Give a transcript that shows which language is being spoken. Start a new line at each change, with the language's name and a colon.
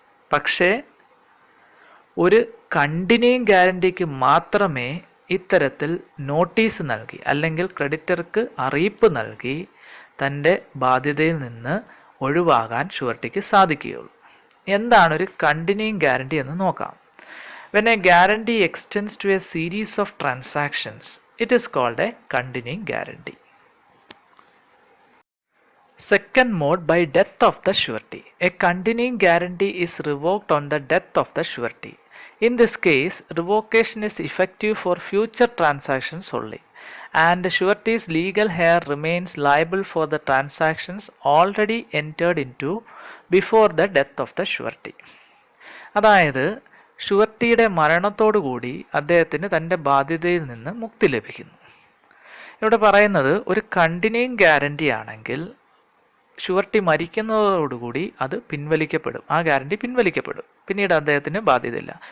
Malayalam: പക്ഷേ ഒരു കണ്ടിന്യൂയിങ് ഗ്യാരണ്ടിക്ക് മാത്രമേ ഇത്തരത്തിൽ നോട്ടീസ് നൽകി അല്ലെങ്കിൽ ക്രെഡിറ്റർക്ക് അറിയിപ്പ് നൽകി തൻ്റെ ബാധ്യതയിൽ നിന്ന് ഒഴിവാകാൻ ഷുവർട്ടിക്ക് സാധിക്കുകയുള്ളൂ. എന്താണ് ഒരു കണ്ടിന്യൂയിങ് ഗ്യാരണ്ടി എന്ന് നോക്കാം.
English: When a guarantee extends to a series of transactions, it is called a continuing guarantee. Second mode, by death of the surety. A continuing guarantee is revoked on the death of the surety. In this case, revocation is effective for future transactions only, and the surety's legal heir remains liable for the transactions already entered into before the death of the surety.
Malayalam: അതായത് ഷുവർട്ടിയുടെ മരണത്തോടുകൂടി അദ്ദേഹത്തിന് തൻ്റെ ബാധ്യതയിൽ നിന്ന് മുക്തി ലഭിക്കുന്നു. ഇവിടെ പറയുന്നത് ഒരു continuing guarantee ആണെങ്കിൽ ഷുവർട്ടി മരിക്കുന്നതോടുകൂടി അത് പിൻവലിക്കപ്പെടും, ആ ഗ്യാരണ്ടി പിൻവലിക്കപ്പെടും, പിന്നീട് അദ്ദേഹത്തിന് ബാധ്യതയില്ല.